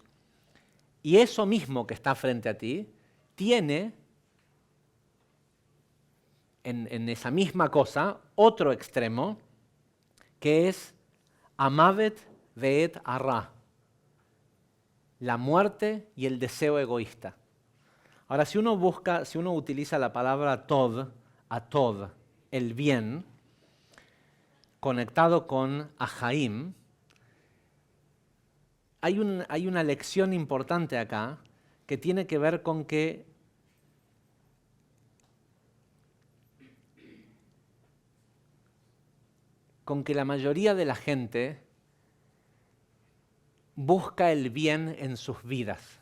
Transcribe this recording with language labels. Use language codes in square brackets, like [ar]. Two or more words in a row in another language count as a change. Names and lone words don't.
[es] Y eso mismo que está frente a ti tiene en esa misma cosa otro extremo que es [he] המות ואת הרע, [es] la muerte y el deseo egoísta. Ahora, si uno utiliza la palabra [he] טוב, הטוב, [es] el bien, conectado con ahaim, hay una lección importante acá que tiene que ver con que la mayoría de la gente busca el bien en sus vidas.